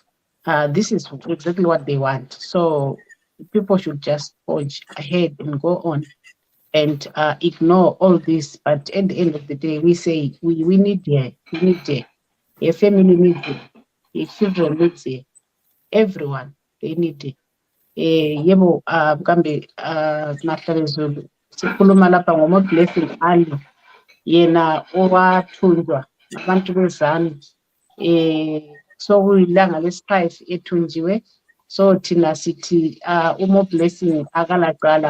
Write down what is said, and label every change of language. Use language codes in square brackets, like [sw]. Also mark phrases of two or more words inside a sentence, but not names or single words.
[en] This is exactly what they want. So people should just forge ahead and go on and ignore all this. But at the end of the day, we say we need a family needs it. The children lives here. Everyone, they need it. [nd] Yebo, kambe Mahlale Zulu sikhuluma lapha ngoMoreblessing Ali, yena owathunjwa nabantu bezanu sokuyilanga lesi-5 ethunjiwe. So thina sithi uMoreblessing akalaqala.